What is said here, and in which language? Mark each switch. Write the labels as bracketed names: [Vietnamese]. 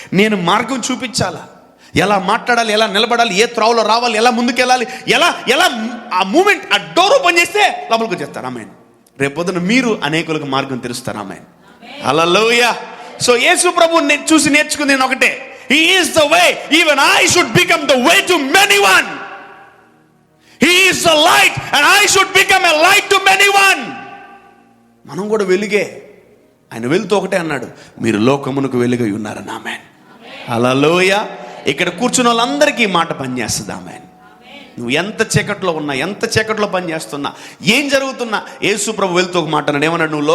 [Telugu] నేను మార్గం చూపించాలా, ఎలా మాట్లాడాలి, ఎలా నిలబడాలి, ఏ త్రోవలో రావాలి, ఎలా ముందుకెళ్ళాలి, ఎలా ఆ మూమెంట్, ఆ డోర్ ఓపెన్ చేస్తే లోపలికి వచ్చేస్తారు. ఆమేన్. రేపొద్దున మీరు అనేకులకు మార్గం తెలుస్తారు. ఆమేన్. హల్లెలూయా. సో యేసు ప్రభువుని చూసి నేర్చుకుంది నేను ఒకటే, [English] He is the way. Even I should become the way to many one. He is the light and I should become a light to anyone. [Telugu] మనం కూడా వెలుగే. ఆయన వెలుతూ ఒకటే అన్నాడు, మీరు లోకమునకు వెలుగై ఉన్నారని. ఆమేన్. హల్లెలూయా. ఇక్కడ కూర్చున్న వాళ్ళందరికీ మాట పనిచేస్తుంది. ఆమేన్. నువ్వు ఎంత చీకట్లో ఉన్నా, ఎంత చీకట్లో పనిచేస్తున్నా, ఏం జరుగుతున్నా, యేసు ప్రభు వెలుతూ ఒక మాట అన్నాడు. ఏమన్నాడు?